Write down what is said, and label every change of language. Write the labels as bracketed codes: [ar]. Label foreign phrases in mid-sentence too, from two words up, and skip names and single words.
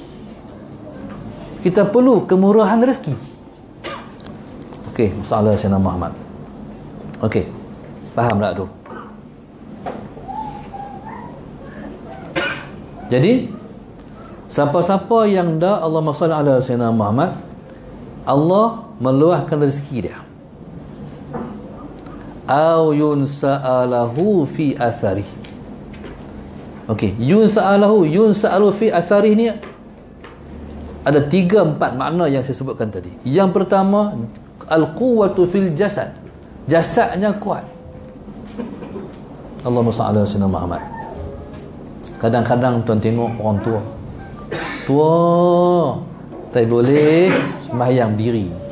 [ms] Kita perlu kemurahan rezeki. Okey, masalah Sayyidina Muhammad. Okey, faham tak tu? Jadi siapa-siapa yang dah [ar] اللهم صل على سيدنا محمد, [ms] Allah meluahkan rezeki dia. [ar] أو ينسأ له في أثره. [ms] Okey, [ar] ينسأ له في أثره [ms] ni ada 3-4 makna yang saya sebutkan tadi. Yang pertama, [ar] القوة في الجسد. [ms] Jasadnya kuat. [ar] اللهم صل على سيدنا محمد. [ms] Kadang-kadang tuan tengok orang tua tak boleh sembahyang diri.